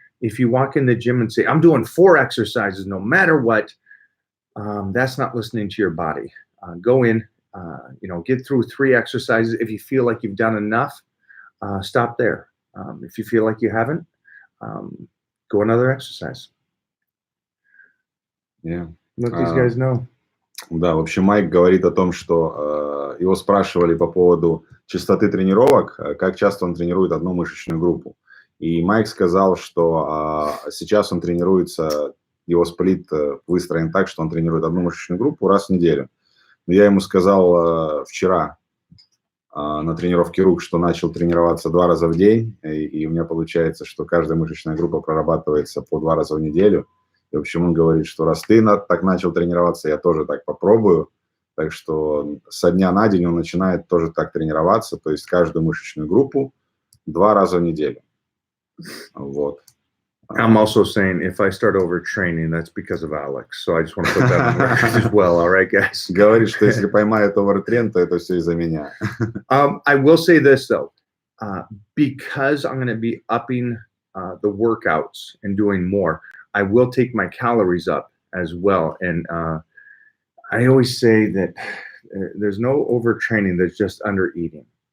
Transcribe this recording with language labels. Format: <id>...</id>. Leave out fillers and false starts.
<en>If you walk in the gym and say, I'm doing 4 exercises no matter what, that's not listening to your body. Go in, get through 3 exercises. If you feel like you've done enough, stop there. If you feel like you haven't, go another exercise. Yeah. Let these guys know.</en> <ru>Да, в общем, Майк говорит о том, что его спрашивали по поводу частоты тренировок, как часто он тренирует одну мышечную группу. И Майк сказал, что сейчас он тренируется, его сплит выстроен так, что он тренирует одну мышечную группу раз в неделю. Но я ему сказал вчера на тренировке рук, что начал тренироваться 2 раза в день, и у меня получается, что каждая мышечная группа прорабатывается по 2 раза в неделю. И, в общем, он говорит, что раз ты так начал тренироваться, я тоже так попробую. Так что со дня на день он начинает тоже так тренироваться, то есть каждую мышечную группу 2 раза в неделю. Вот.</ru> <en>I'm also saying if I start overtraining, that's because of Alex. So I just want to put that on record as well. All right, guys.</en> <ru>Говорит, что если поймает овертренд, то это все из-за меня.</ru> <en>I will say this though, because I'm going to be upping the workouts and doing more, I will take my calories up as well. And I always say that there's no overtraining, there's just under eating.</en>